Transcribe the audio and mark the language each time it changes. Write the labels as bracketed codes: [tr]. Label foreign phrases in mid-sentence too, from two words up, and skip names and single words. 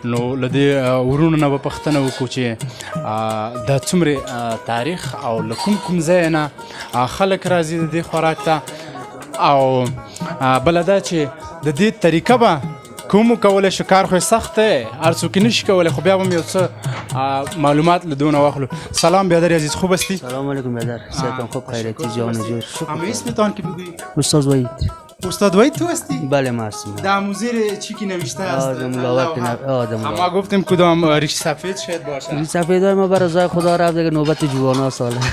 [ps] نو له دې ورونو نه به پوښتنه وکړو چې دا څومره تاریخ او له کوم ځای نه خلک راځي د دې خوراک ته، او بله دا چې د دې طریقه به کوم کولی شو. کار خو سخت دی، هر څوک یې نشي کولی، خو بیا به هم یو څه معلومات له دونه واخلو. [fa] سلام بیادر عزیز، خوب هستی؟ سلام علیکم بیادر، صحتم خوب، خیرتی، جان و جور. اما اسمتان که بگویید؟ استاد وحید. استاد وحید تو هستی؟ بله ما هستم. در موزیر چی که نوشته است؟ آدم ما گفتیم کدام ریش سفید شاید باشه. ریش سفید های ما برای رضای خدا رفت دیگه، نوبت جوانا ساله.